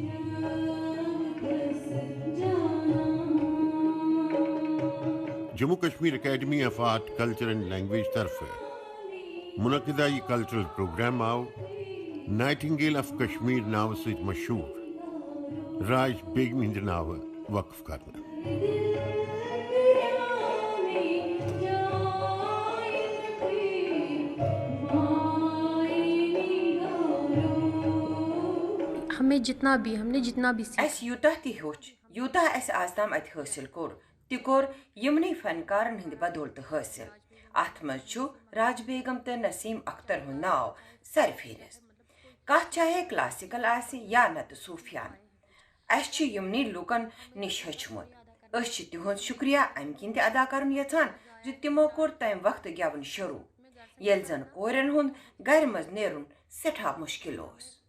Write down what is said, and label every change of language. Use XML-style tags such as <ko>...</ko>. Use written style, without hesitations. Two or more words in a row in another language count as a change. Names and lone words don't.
<ks>جموں کشمیر اکیڈمی آف آرٹ کلچر اینڈ لینگویج طرفہٕ منعقدہ یہ کلچرل پروگرام آو نائٹنگیل آف کشمیر ناوٕ سۭتۍ مشہوٗر راج بیگمہِ ہِنٛدِ ناوٕ وقف کرنہٕ</ks> <ur>ہم نے جتنا بھی</ur> <ks>اس یوتاہ تہِ ہیوٚچھ یوٗتاہ اَسہِ آز تام اَتہِ حٲصِل کوٚر تہِ کوٚر یِمنٕے فنکارن ہٕنٛدِ بدولتہٕ حٲصِل اتھ منٛز چھُ راج بیگم تہٕ نسیٖم اختر ہُنٛد ناو سرفہرست کتھ چاہے کلاسیکل آسہِ یا نتہٕ صوٗفیانہٕ اسہِ چھُ یِمنٕے لوٗکن نِش ہیوٚچھمُت أسۍ چھِ تِہُنٛد شُکریہ امہِ کِنۍ تہِ ادا کرُن یژھان زِ تِمو کوٚر تمہِ وقتہٕ گٮ۪وُن شروٗع ییٚلہِ زن کورٮ۪ن ہُنٛد گرِ منٛز نیرُن سٮ۪ٹھاہ مُشکِل اوس</ks>